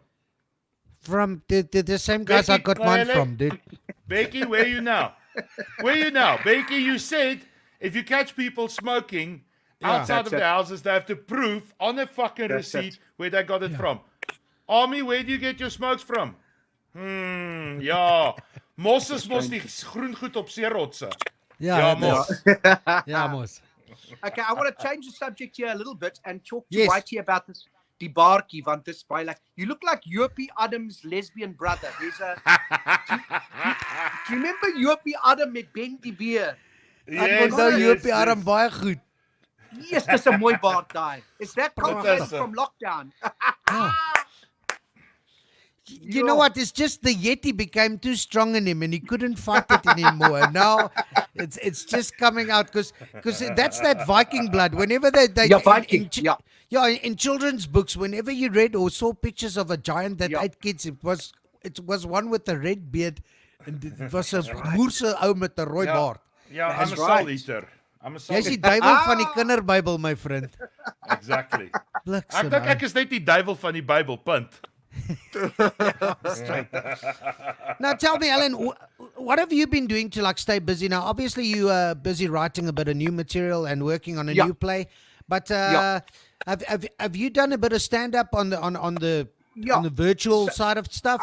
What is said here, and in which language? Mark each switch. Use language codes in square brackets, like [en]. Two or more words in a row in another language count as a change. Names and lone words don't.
[en] From the same guys I Becky, got mine Clele? from, dude. Becky, where you now? Where you now? Becky, you said if you catch people smoking outside That's of the it. houses, they have to prove on a fucking That's receipt it. where they got it Yeah. from. Army, where do you get your smokes from? [af] Ja. Mos is mos die groen goed op seerotse. [en] Yeah, [af] Ja, [en] it [af] mos. [en] is. Yeah, Mos. Okay, I want to change the subject here a little bit and talk to Yes. Whitey about this Dibarki, want this by like you look like Jopie Adams' lesbian brother. There's a do you remember Jopie Adam [af] met Ben die Beer? Ek onthou Jopie arm baie goed. Yes, dis 'n mooi baard daai. [en] Is that [af] Prachtig. [en] complicated from lockdown? You know what? It's just the Yeti became too strong in him, and he couldn't fight it anymore. And now it's just coming out because that's that Viking blood. Whenever they Yeah, Viking. yeah, in children's books, whenever you read or saw pictures of a giant that Yeah. ate kids, it was one with a red beard, and it was [af] 'n moerse ou met 'n rooi baard. Ja, [en] I'm That's a soul right. eater. I'm a soul [af] Jy's die [en] eater. [af] duiwel van die kinderbybel, my vriend. [en] Exactly. [af] Bliksem, Ek dink ek is net die duiwel van die Bybel, punt. [en] Now tell me, Alan, what have you been doing to like stay busy? Now, obviously you are busy writing a bit of new material and working on a Yeah. new play, but Yeah. have you done a bit of stand up on the Yeah. on the virtual side of stuff?